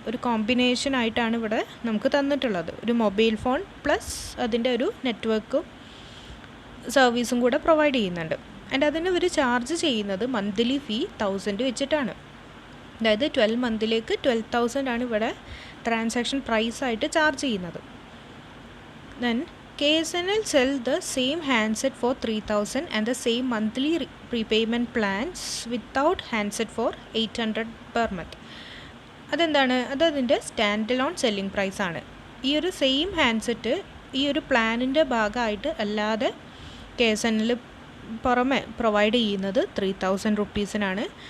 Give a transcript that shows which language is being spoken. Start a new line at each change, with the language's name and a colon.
Malayalam: ഒരു കോമ്പിനേഷൻ ആയിട്ടാണ് ഇവിടെ നമുക്ക് തന്നിട്ടുള്ളത്. ഒരു മൊബൈൽ ഫോൺ പ്ലസ് അതിൻ്റെ ഒരു നെറ്റ്വർക്കും സർവീസും കൂടെ പ്രൊവൈഡ് ചെയ്യുന്നുണ്ട്. ആൻഡ് അതിന് ഇവർ ചാർജ് ചെയ്യുന്നത് മന്ത്ലി ഫീ 1000 വെച്ചിട്ടാണ്. അതായത് 12 മന്തിലേക്ക് 12,000 ആണ് ഇവിടെ ട്രാൻസാക്ഷൻ പ്രൈസായിട്ട് ചാർജ് ചെയ്യുന്നത്.
English: Then KSNL sell the same handset for 3,000 and the same monthly prepayment plans without handset for 800 per month.
Malayalam: അതെന്താണ്, അതിൻ്റെ സ്റ്റാൻഡ് അലോൺ സെല്ലിംഗ് പ്രൈസാണ്. ഈ ഒരു സെയിം ഹാൻഡ്സെറ്റ് ഈ ഒരു പ്ലാനിൻ്റെ ഭാഗമായിട്ട് അല്ലാതെ KSNL പുറമെ പ്രൊവൈഡ് ചെയ്യുന്നത് 3,000 റുപ്പീസിനാണ്.